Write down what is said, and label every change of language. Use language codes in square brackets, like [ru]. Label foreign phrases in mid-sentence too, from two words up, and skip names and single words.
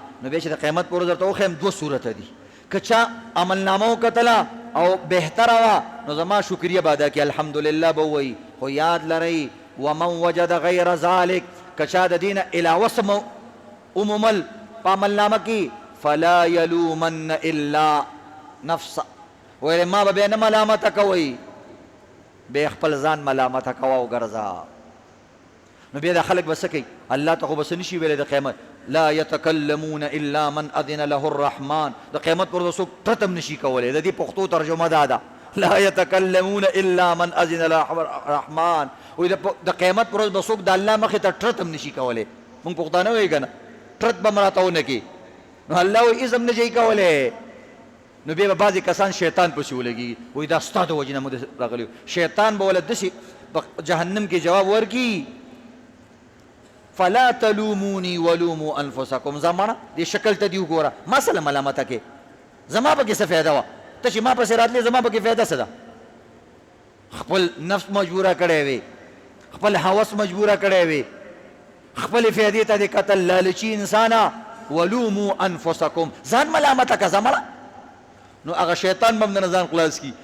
[ps] نو بیا چې د قیامت په ورځ درته وښیم دوه صورته دي که چا عملنامه وکتله او بهتره وه نو زما شکریه به ادا کړي الحمدلله به ووایي. خو یاد لرئ [ar] ومن وجد غیر ذلک [ps] که چا د دې نه علاوه څه ومومل په عملنامه کې [ar] فلا یلومن الا نفسه. [ps] ویل ما به بیا نه ملامته کوئ بیا خپل ځان ملامته کوه او ګرځه. نو بیا دا خلک به څه کوي الله ته خو به څه نشي ویلی د قیامت [ar] لا یتکلمون الا من اذن له الرحمن. [ps] د قیامت پر ورځ څوک ټټ هم نشي کولی. د دې پښتو ترجمه دا ده [ar] لا یتکلمون الا من اذن له الرحمن. [ps] وایي د قیامت پر ورځ به څوک د الله مخې ته ټرت هم نشي کولی. موږ پښتانه وایي که نه ټرت به م راته ونه کړي نو الله وایي هېڅ هم نه شي کولی. نو بیا به بعضې کسان شیطان پسې ولګي وایي دا ستا د وجې نه مو راغلي شیطان به وله داسې په جهنم کې جواب ورکړي [ar] فلا تلوموني ولوموا انفسکم. [ps] زمانه دې شکل ته دې وګوره ما سره ملامته کې زما پکې څه فایده وه ته چې ما پسې راتلې زما پکې فایده څه ده. خپل نفس مجبوره کړی وي خپل هوس مجبوره کړی وي خپلې فایدې ته دې کتل لالچي انسانه. [ar] ولوموا انفسکم [ps] ځان ملامته که زمانه نو هغه شیطان به هم نه ځان خلاص کړي.